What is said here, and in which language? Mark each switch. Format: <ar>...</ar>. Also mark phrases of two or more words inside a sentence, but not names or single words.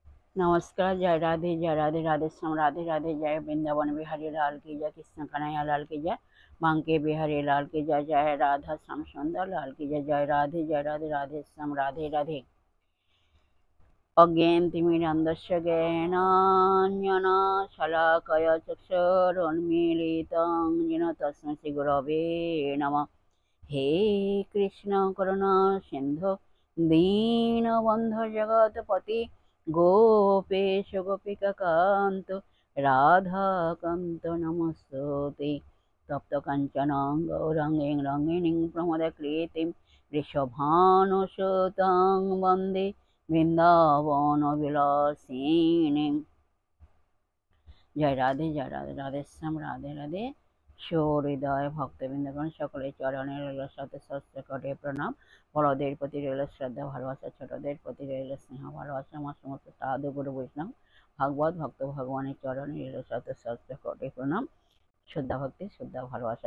<hi>नमस्कार। जय राधे राधे श्याम राधे राधे। जय वृंदावन बिहारी लाल की जय, कृष्ण कन्हैया लाल की जय, बांके बिहारी लाल की जय, जय राधा श्याम सुंदर लाल की जय। जय राधे राधे श्याम राधे राधे।</hi> <sa>अज्ञानतिमिरान्धस्य ज्ञानाञ्जना शलाकया चक्षुरुन्मीलितं येन तस्मै श्रीगुरवे नमः। हे कृष्ण करुणा सिन्धु दीनबन्धु जगत्पति गोपेश गोपिकान्त राधाकान्त नमस्ते। तप्त काञ्चन गौराङ्गीं रङ्गिणीं प्रमदकृतिं वृषभानुसुतां वन्दे वृंदावन विलासिनी।</sa> <hi>जय राधे राधे श्याम राधे राधे।</hi> <bn>সহৃদয় ভক্তবৃন্দগণ সকলের চরণে রইল শত সহস্র কোটি প্রণাম। বড়দের প্রতি রইল শ্রদ্ধা ভালোবাসা, ছোটদের প্রতি রইল স্নেহ ভালোবাসা। আমার সমস্ত সাধু গুরু বৈষ্ণব ভাগবত ভক্ত ভগবানের চরণে রইল শত সহস্র কোটি প্রণাম, শ্রদ্ধা ভক্তি শ্রদ্ধা ভালোবাসা।</bn>